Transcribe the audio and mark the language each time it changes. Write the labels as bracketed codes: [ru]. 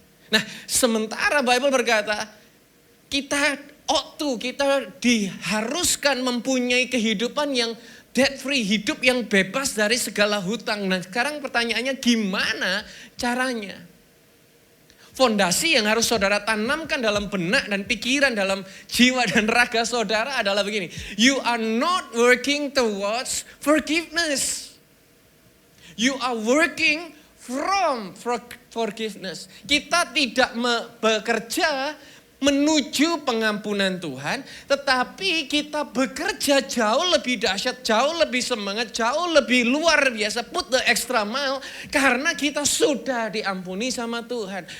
[id] Nah sementara Bible berkata kita diharuskan mempunyai kehidupan yang debt free, hidup yang bebas dari segala hutang. Nah sekarang pertanyaannya gimana caranya? Fondasi yang harus saudara tanamkan dalam benak dan pikiran, dalam jiwa dan raga saudara adalah begini. [en] You are not working towards forgiveness. You are working from forgiveness. [id] Kita tidak bekerja menuju pengampunan Tuhan, tetapi kita bekerja jauh lebih dahsyat, jauh lebih semangat, jauh lebih luar biasa, [en] put the extra mile, [id] karena kita sudah diampuni sama Tuhan.